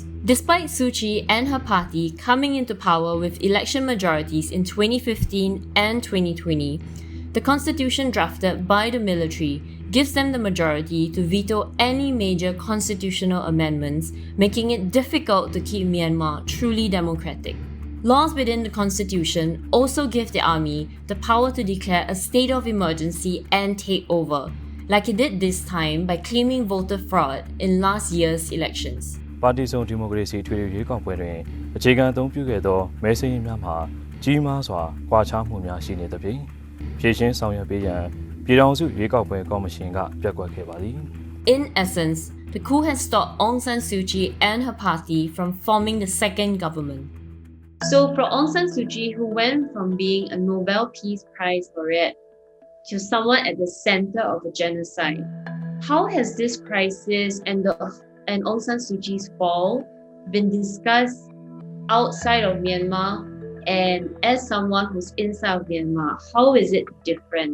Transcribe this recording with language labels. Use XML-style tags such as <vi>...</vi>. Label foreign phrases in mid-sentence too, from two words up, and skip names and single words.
<en>Despite Suu Kyi and her party coming into power with election majorities in 2015 and 2020, the constitution drafted by the military gives them the majority to veto any major constitutional amendments, making it difficult to keep Myanmar truly democratic. Laws within the constitution also give the army the power to declare a state of emergency and take over, like it did this time by claiming voter fraud in last year's elections.</en> <my>ပါတီစုံဒီမိုကရေစီထွေထွေရွေးကောက်ပွဲတွင်အခြေခံအသုံးပြုခဲ့သောမဲစာရင်းများမှာကြီးမားစွာကွာခြားမှုများရှိနေသဖြင့်ဖြည့်ရှင်းဆောင်ရွက်ပေးရန်ပြည်ထောင်စုရွေးကောက်ပွဲကော်မရှင်ကပြဋ္ဌာန်းခဲ့ပါသည်</my> <en>In essence, the coup has stopped Aung San Suu Kyi and her party from forming the second government. So for Aung San Suu Kyi, who went from being a Nobel Peace Prize laureate to someone at the center of a genocide, how has this crisis and Aung San Suu Kyi's fall been discussed outside of Myanmar, and as someone who's inside of Myanmar, how is it different?</en>